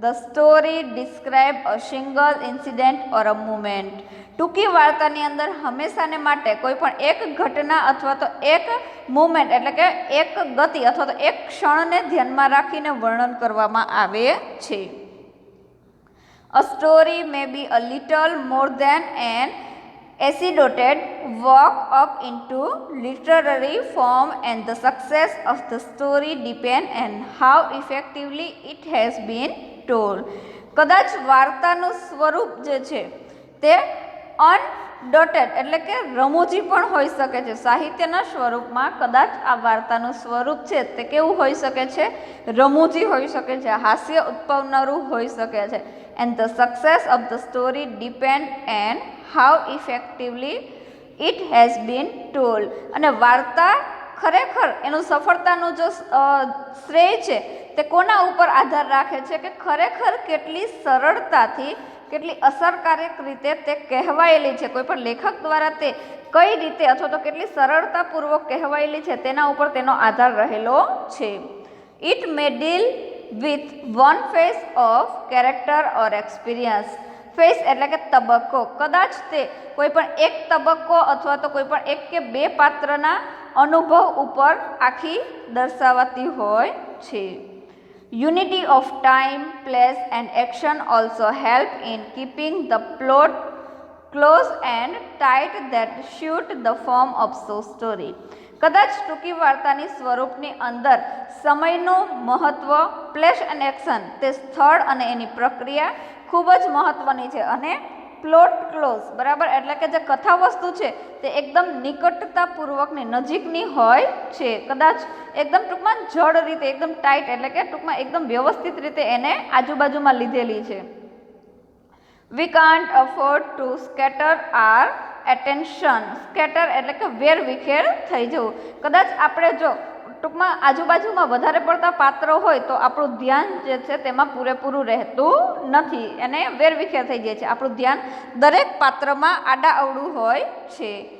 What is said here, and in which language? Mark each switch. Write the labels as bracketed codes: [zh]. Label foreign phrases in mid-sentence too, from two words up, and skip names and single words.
[en] The story describe a single incident or a moment. [gu] ટૂંકી વાર્તાની અંદર હંમેશાને માટે કોઈ પણ એક ઘટના અથવા તો એક મુમેન્ટ એટલે કે એક ગતિ અથવા તો એક ક્ષણને ધ્યાનમાં રાખીને વર્ણન કરવામાં આવે છે. [en] A story may be a little more than an anecdote walk up into literary form, and the success of the story depends on how effectively it has been told. [gu] કદાચ વાર્તાનું સ્વરૂપ જે છે તે અનડોટેડ એટલે કે રમૂજી પણ હોઈ શકે છે. સાહિત્યના સ્વરૂપમાં કદાચ આ વાર્તાનું સ્વરૂપ છે તે કેવું હોઈ શકે છે? રમૂજી હોઈ શકે છે, હાસ્ય ઉત્પન્નરું હોઈ શકે છે. [en] And the success of the story depend on how effectively it has been told. [gu] અને વાર્તા ખરેખર એનું સફળતાનું જો શ્રેય છે તે કોના ઉપર આધાર રાખે છે કે ખરેખર કેટલી સરળતાથી, કેટલી અસરકારક રીતે તે કહેવાયેલી છે, કોઈ પણ લેખક દ્વારા તે કઈ રીતે અથવા તો કેટલી સરળતાપૂર્વક કહેવાયેલી છે તેના ઉપર તેનો આધાર રહેલો છે. [en] It may deal with one phase of character or experience. [gu] ફેઝ એટલે કે તબક્કો. કદાચ તે કોઈ પણ એક તબક્કો અથવા તો કોઈ પણ એક કે બે પાત્રના અનુભવ ઉપર આખી દર્શાવાતી હોય છે. [en] Unity of time, place and action also help in keeping the plot close and tight that suit the form of so story. [gu] કદાચ ટૂંકી વાર્તાની સ્વરૂપની અંદર સમયનું મહત્ત્વ, પ્લેસ અને એક્શન, તે સ્થળ અને એની પ્રક્રિયા ખૂબ જ મહત્ત્વની છે. અને [en] plot close [gu] બરાબર એટલે કે જે કથા વસ્તુ છે તે એકદમ નિકટતાપૂર્વકની નજીકની હોય છે. કદાચ એકદમ ટૂંકમાં જડ રીતે એકદમ ટાઈટ એટલે કે ટૂંકમાં એકદમ વ્યવસ્થિત રીતે એને આજુબાજુમાં લીધેલી છે. [en] We can't afford to scatter our attention. [gu] સ્કેટર એટલે કે વેરવિખેર થઈ જવું. કદાચ આપણે જો ટૂંકમાં આજુબાજુમાં વધારે પડતા પાત્રો હોય તો આપણું ધ્યાન જે છે તેમાં પૂરેપૂરું રહેતું નથી, એને વેરવિખેર થઈ જાય છે. આપણું ધ્યાન દરેક પાત્રમાં આડા અવળું હોય છે.